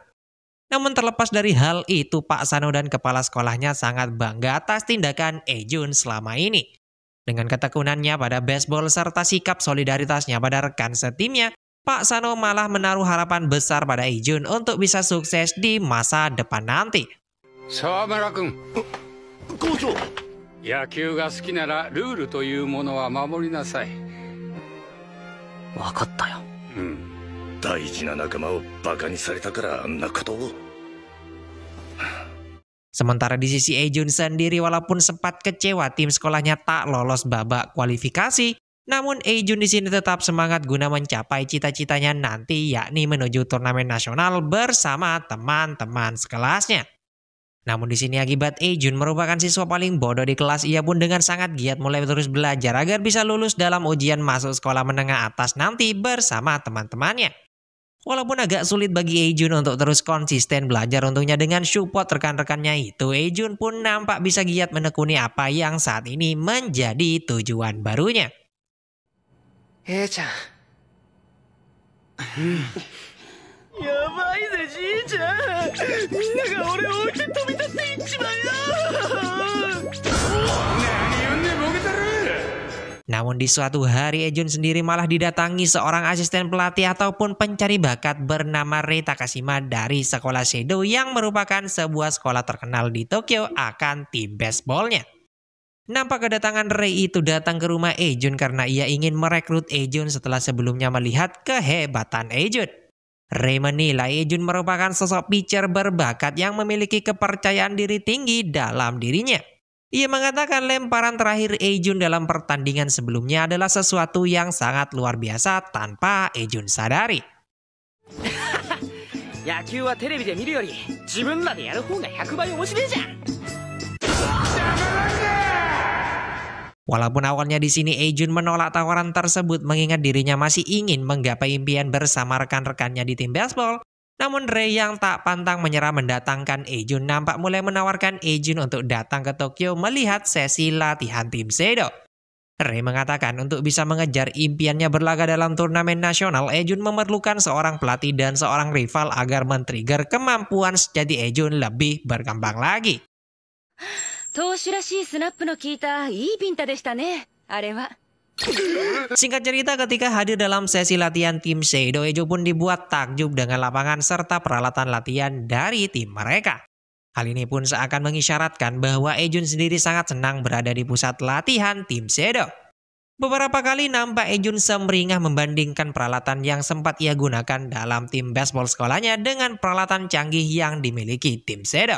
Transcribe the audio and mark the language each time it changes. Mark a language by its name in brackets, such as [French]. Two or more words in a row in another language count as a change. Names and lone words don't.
[Indonesian] Namun terlepas dari hal itu, Pak Sano dan kepala sekolahnya sangat bangga atas tindakan Eijun selama ini. Dengan ketekunannya pada baseball serta sikap solidaritasnya pada rekan setimnya, Pak Sano malah menaruh harapan besar pada Eijun untuk bisa sukses di masa depan nanti. [Japanese] Sawamura-kun, Kojo, 野球が好きならルールというものは守りなさい。わかったよ。大事な仲間をバカにされたからあんなことを。 [Indonesian] Sementara di sisi Eijun sendiri, walaupun sempat kecewa tim sekolahnya tak lolos babak kualifikasi, namun Eijun di sini tetap semangat guna mencapai cita-citanya nanti, yakni menuju turnamen nasional bersama teman-teman sekelasnya. Namun di sini akibat Eijun merupakan siswa paling bodoh di kelas, ia pun dengan sangat giat mulai terus belajar agar bisa lulus dalam ujian masuk sekolah menengah atas nanti bersama teman-temannya. Walaupun agak sulit bagi Eijun untuk terus konsisten belajar untungnya dengan support rekan-rekannya itu, Eijun pun nampak bisa giat menekuni apa yang saat ini menjadi tujuan barunya. [Japanese] ちゃんやばいぜじいちゃん、みんなが俺を置いて飛び立っていっちまうよ。何言うんでボケてる。 [Indonesian] Namun di suatu hari Eijun sendiri malah didatangi seorang asisten pelatih ataupun pencari bakat bernama Rei Takashima dari sekolah Seido yang merupakan sebuah sekolah terkenal di Tokyo akan tim baseballnya. Nampak kedatangan Rei itu datang ke rumah Eijun karena ia ingin merekrut Eijun setelah sebelumnya melihat kehebatan Eijun. Rei menilai Eijun merupakan sosok pitcher berbakat yang memiliki kepercayaan diri tinggi dalam dirinya. Ia mengatakan lemparan terakhir Eijun dalam pertandingan sebelumnya adalah sesuatu yang sangat luar biasa tanpa Eijun sadari. [Japanese] 野球はテレビで見るより自分らでやる方が100倍面白いじゃん。 [Indonesian] Walaupun awalnya di sini Eijun menolak tawaran tersebut mengingat dirinya masih ingin menggapai impian bersama rekan-rekannya di tim baseball, namun Rei yang tak pantang menyerah mendatangkan Eijun nampak mulai menawarkan Eijun untuk datang ke Tokyo melihat sesi latihan tim Seido. Rei mengatakan untuk bisa mengejar impiannya berlaga dalam turnamen nasional, Eijun memerlukan seorang pelatih dan seorang rival agar men-trigger kemampuan sejati Eijun lebih berkembang lagi. [Japanese] 投手らしいスナップの効いたいいビンタでしたね、あれは。 [Indonesian] Singkat cerita, ketika hadir dalam sesi latihan tim Seido, Ejo pun dibuat takjub dengan lapangan serta peralatan latihan dari tim mereka. Hal ini pun seakan mengisyaratkan bahwa Ejun sendiri sangat senang berada di pusat latihan tim Seido. Beberapa kali nampak Ejun semeringah membandingkan peralatan yang sempat ia gunakan dalam tim baseball sekolahnya dengan peralatan canggih yang dimiliki tim Seido.